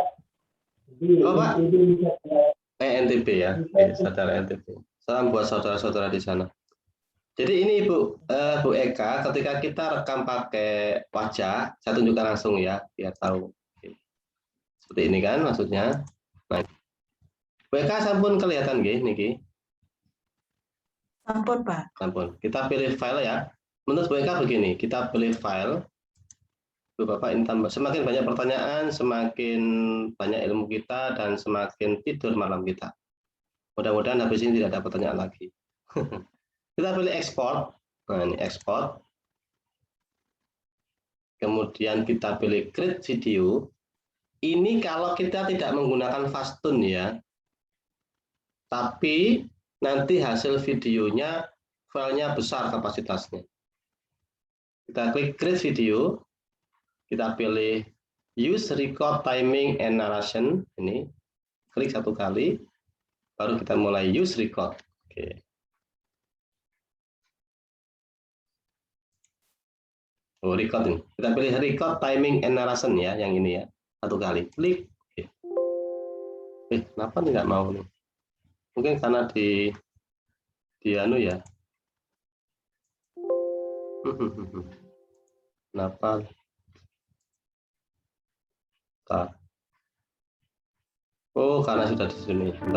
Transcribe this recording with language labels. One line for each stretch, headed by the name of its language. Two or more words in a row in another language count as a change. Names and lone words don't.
Indonesian: Oh, Pak? NTB ya, saudara NTB. Salam buat saudara-saudara di sana. Jadi ini Bu Eka, ketika kita rekam pakai wajah, saya tunjukkan langsung ya, biar tahu. Seperti ini kan maksudnya. Nah,
Javanese: Bu Eka sampun kelihatan nggih niki? Sampun, Pak. Sampun.
Indonesian: Kita pilih file ya. Menurut Bu Eka begini, kita pilih file. Bu Bapak ini tambah, semakin banyak pertanyaan, semakin banyak ilmu kita dan semakin tidur malam kita. Mudah-mudahan habis ini tidak ada pertanyaan lagi. Kita pilih export. Nah, ini export. Kemudian kita pilih
English: create video.
Indonesian: Ini kalau kita tidak menggunakan Fastun ya. Tapi nanti hasil videonya filenya besar kapasitasnya. Kita klik
English: create video.
Indonesian: Kita pilih
English: use record timing and narration.
Indonesian: Ini klik 1 kali. Baru kita mulai
English: use record.
Indonesian: Oke. Oh, record ini. Kita pilih
English: record timing and narration
Indonesian: ya, yang ini ya. 1 kali. Klik. Kenapa nih nggak mau nih? Mungkin karena di anu ya. Kenapa? Oh, karena sudah di sini.